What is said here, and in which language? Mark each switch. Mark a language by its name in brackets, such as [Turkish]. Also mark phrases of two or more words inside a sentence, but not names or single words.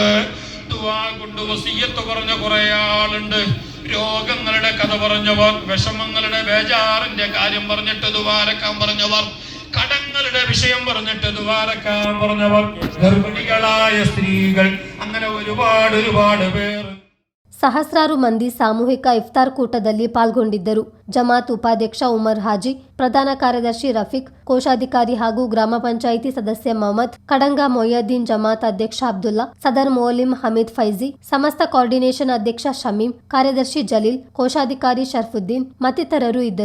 [Malayalam] ദുആ കൊണ്ട് വസിയ്യത്ത് പറഞ്ഞ കുറെ ആളുണ്ട്. രോഗങ്ങളുടെ കഥ പറഞ്ഞവർ, വിഷമങ്ങളുടെ ബേജാറിന്റെ കാര്യം പറഞ്ഞിട്ട് ദുആരക്കാൻ പറഞ്ഞവർ, കടങ്ങളുടെ വിഷയം പറഞ്ഞിട്ട് ദുആരക്കാൻ പറഞ്ഞവർ, ഗർഭിണികളായ സ്ത്രീകൾ, അങ്ങനെ ഒരുപാട് പേർ. [Kannada] ಸಹಸ್ರಾರು ಮಂದಿ ಸಾಮೂಹಿಕ ಇಫ್ತಾರ್ ಕೂಟದಲ್ಲಿ ಪಾಲ್ಗೊಂಡಿದ್ದರು. ಜಮಾತ್ ಉಪಾಧ್ಯಕ್ಷ ಉಮರ್ ಹಾಜಿ, ಪ್ರಧಾನ ಕಾರ್ಯದರ್ಶಿ ರಫೀಕ್, ಕೋಶಾಧಿಕಾರಿ ಹಾಗೂ ಗ್ರಾಮ ಪಂಚಾಯಿತಿ ಸದಸ್ಯ ಮೊಹಮ್ಮದ್, ಕಡಂಗ ಮೊಯ್ಯದ್ದೀನ್, ಜಮಾತ್ ಅಧ್ಯಕ್ಷ ಅಬ್ದುಲ್ಲಾ, ಸದರ್ ಮೌಲಿಂ ಹಮೀದ್ ಫೈಜಿ, ಸಮಸ್ತ ಕೋಆರ್ಡಿನೇಷನ್ ಅಧ್ಯಕ್ಷ ಶಮೀಂ, ಕಾರ್ಯದರ್ಶಿ ಜಲೀಲ್, ಕೋಶಾಧಿಕಾರಿ ಶರ್ಫುದ್ದೀನ್ ಮತ್ತಿತರರು ಇದ್ದರು.